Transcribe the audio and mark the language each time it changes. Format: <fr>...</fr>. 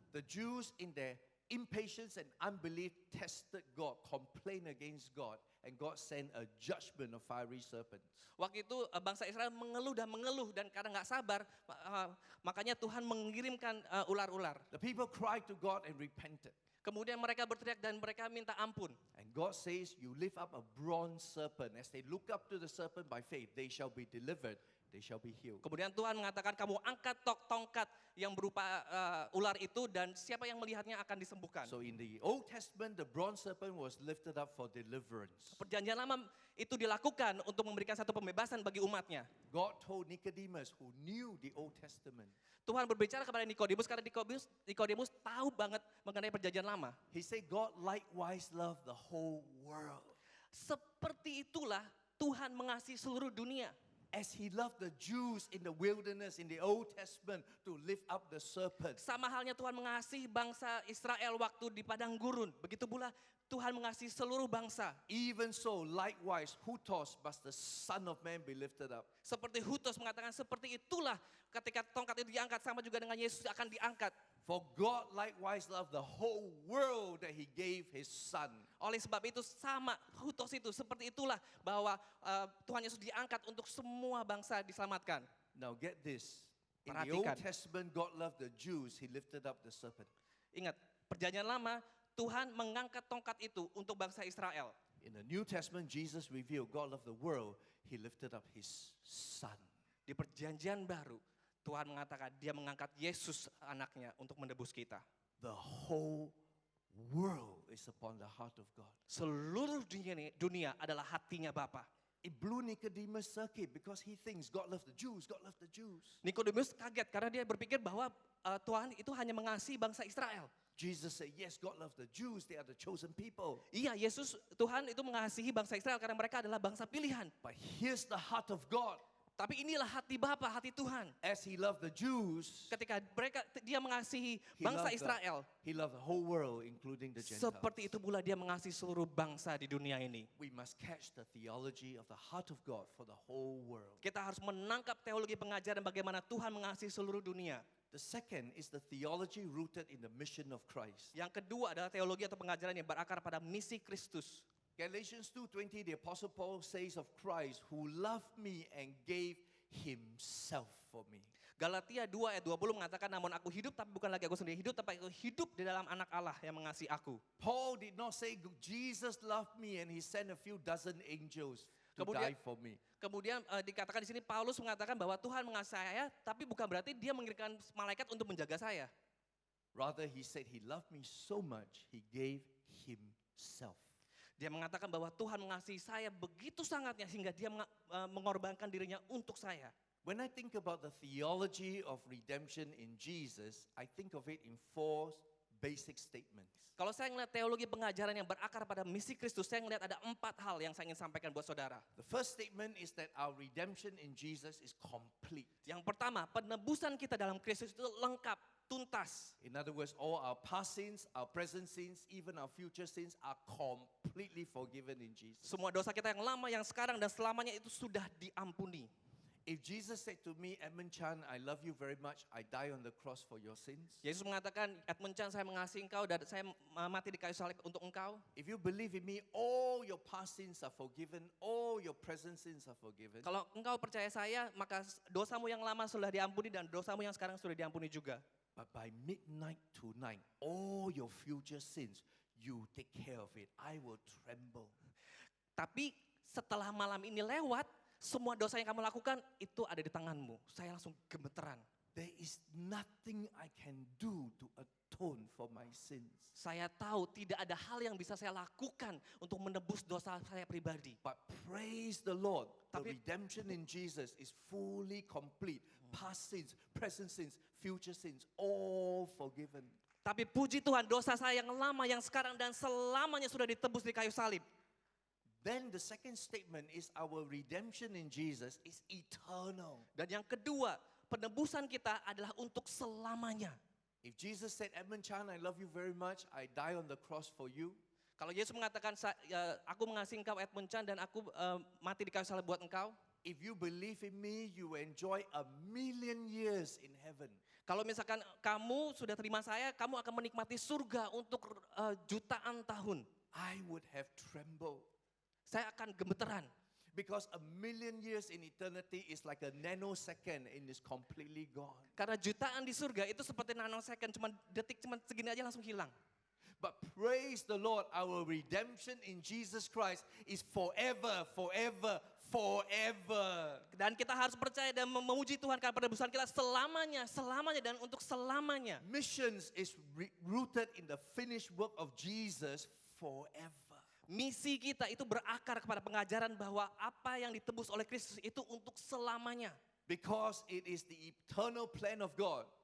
<en>The Jews in their impatience and unbelief tested God, complained against God, and God sent a judgment of fiery serpents.</en> <id>Waktu itu bangsa Israel mengeluh dan karena nggak sabar, makanya Tuhan mengirimkan ular-ular.</id> <en>The people cried to God and repented.</en> <id>Kemudian mereka berteriak dan mereka minta ampun.</id> <en>And God says, you lift up a bronze serpent. As they look up to the serpent by faith, they shall be delivered, they shall be healed.</en> <id>Kemudian Tuhan mengatakan kamu angkat tongkat yang berupa ular itu dan siapa yang melihatnya akan disembuhkan.</id> <en>So in the Old Testament, the bronze serpent was lifted up for deliverance.</en> <id>Perjanjian lama itu dilakukan untuk memberikan satu pembebasan bagi umatnya.</id> <en>God told Nicodemus, who knew the Old Testament,</en> <id>Tuhan berbicara kepada Nikodemus karena Nikodemus tahu banget mengenai perjanjian lama.</id> <en>he said, God likewise loved the whole world.</en> <id>Seperti itulah Tuhan mengasihi seluruh dunia.</id> <en>As he loved the Jews in the wilderness in the Old Testament to lift up the serpent.</en> <id>Sama halnya Tuhan mengasihi bangsa Israel waktu di padang gurun. Begitu pula Tuhan mengasihi seluruh bangsa.</id> <en>Even so, likewise, hutos must the Son of Man be lifted up.</en> <id>Seperti Hutos mengatakan seperti itulah ketika tongkat itu diangkat sama juga dengan Yesus akan diangkat.</id> <en>For God likewise loved the whole world that he gave his Son.</en> <id>Oleh sebab itu sama Hutos itu seperti itulah bahwa Tuhan Yesus diangkat untuk semua bangsa diselamatkan.</id> <en>Now get this. In the Old</en> <id>Perhatikan.</id> <en>Testament, God loved the Jews. He lifted up the serpent.</en> <id>Ingat, perjanjian lama Tuhan mengangkat tongkat itu untuk bangsa Israel.</id> <en>In the New Testament, Jesus revealed God loved the world. He lifted up his Son.</en> <id>Di perjanjian baru Tuhan mengatakan dia mengangkat Yesus anaknya untuk menebus kita.</id> <en>The whole world is upon the heart of God.</en> <id>Seluruh dunia adalah hatinya Bapa.</id> <en>It blew Nicodemus' circuit because he thinks God loves the Jews, God loves the Jews.</en> <id>Nikodemus kaget karena dia berpikir bahwa Tuhan itu hanya mengasihi bangsa Israel.</id> <en>Jesus said, yes, God loves the Jews, they are the chosen people.</en> <id>Iya, Tuhan itu mengasihi bangsa Israel karena mereka adalah bangsa pilihan.</id> <en>But here's the heart of God.</en> <id>Tapi inilah hati Bapa, hati Tuhan.</id> <en>As he loved the Jews,</en> <id>Ketika dia mengasihi</id> <en>He</en> <id>bangsa</id> <en>loved</en> <id>Israel,</id> <en>he loved the whole world, including the Gentiles.</en> <id>seperti itu pula dia mengasihi seluruh bangsa di dunia ini.</id> <en>We must catch the theology of the heart of God for the whole world.</en> <id>Kita harus menangkap teologi pengajaran bagaimana Tuhan mengasihi seluruh dunia.</id> <en>The second is the theology rooted in the mission of Christ.</en> <id>Yang kedua adalah teologi atau pengajaran yang berakar pada misi Kristus.</id> <en>Galatians 2:20, the Apostle Paul says of Christ, who loved me and gave himself for me.</en> <id>Galatia 2 ayat 20 mengatakan, namun aku hidup tapi bukan lagi aku sendiri hidup, tapi aku hidup di dalam anak Allah yang mengasihi aku.</id> <en>Paul did not say Jesus loved me and he sent a few dozen angels to</en> <id>Kemudian-</id> <en>die for me.</en> <id>Kemudian dikatakan di sini Paulus mengatakan bahwa Tuhan mengasihi saya, tapi bukan berarti dia mengirimkan malaikat untuk menjaga saya.</id> <en>Rather, he said he loved me so much, he gave himself.</en> <id>Dia mengatakan bahwa Tuhan mengasihi saya begitu sangatnya sehingga dia mengorbankan dirinya untuk saya.</id> <en>When I think about the theology of redemption in Jesus, I think of it in four basic statements.</en> <id>Kalau saya melihat teologi pengajaran yang berakar pada misi Kristus, saya melihat ada 4 hal yang saya ingin sampaikan buat saudara.</id> <en>The first statement is that our redemption in Jesus is complete.</en> <id>Yang pertama, penebusan kita dalam Kristus itu lengkap, tuntas.</id> <en>In other words, all our past sins, our present sins, even our future sins are completely forgiven in Jesus.</en> <id>Semua dosa kita yang lama, yang sekarang, dan selamanya itu sudah diampuni.</id> <en>If Jesus said to me, Edmund Chan, I love you very much, I die on the cross for your sins.</en> <id>Yesus mengatakan, Edmund Chan, saya mengasihi engkau dan saya mati di kayu salib untuk engkau.</id> <en>If you believe in me, all your past sins are forgiven, all your present sins are forgiven.</en> <id>Kalau engkau percaya saya, maka dosamu yang lama sudah diampuni dan dosamu yang sekarang sudah diampuni juga.</id> <en>But by midnight tonight, all your future sins, you take care of it. I will tremble.</en> <id>Tapi setelah malam ini lewat, semua dosa yang kamu lakukan itu ada di tanganmu. Saya langsung gemeteran.</id> <en>There is nothing I can do to atone for my sins.</en> <id>Saya tahu tidak ada hal yang bisa saya lakukan untuk menebus dosa saya pribadi.</id> <en>But praise the Lord, the</en> <id>Tapi-</id> <en>redemption in Jesus is fully complete. Past sins, present sins, future sins, all forgiven.</en> <id>Tapi puji Tuhan, dosa saya yang lama, yang sekarang, dan selamanya sudah ditebus di kayu salib.</id> <en>Then the second statement is our redemption in Jesus is eternal.</en> <id>Dan yang kedua, penebusan kita adalah untuk selamanya.</id> <en>If Jesus said, Edmund Chan, I love you very much, I die on the cross for you.</en> <id>Kalau Yesus mengatakan, aku mengasihi engkau Edmund Chan dan aku mati di kayu salib buat engkau.</id> <en>If you believe in me, you enjoy 1,000,000 years in heaven.</en> <id>Kalau misalkan kamu sudah terima saya, kamu akan menikmati surga untuk jutaan tahun.</id> <en>I would have trembled.</en> <id>Saya akan gemeteran.</id> <en>Because 1,000,000 years in eternity is like a nanosecond and is completely gone.</en> <id>Karena jutaan di surga itu seperti nanosecond, cuma detik, cuma segini aja langsung hilang.</id> <en>But praise the Lord, our redemption in Jesus Christ is forever, forever, forever.</en> <id>Dan kita harus percaya dan memuji Tuhan karena penebusan kita selamanya, selamanya dan untuk selamanya.</id> <en>Missions is rooted in the finished work of Jesus forever.</en> <id>Misi kita itu berakar kepada pengajaran bahwa apa yang ditebus oleh Kristus itu untuk selamanya.</id> <en>Because it is the eternal plan of God</en>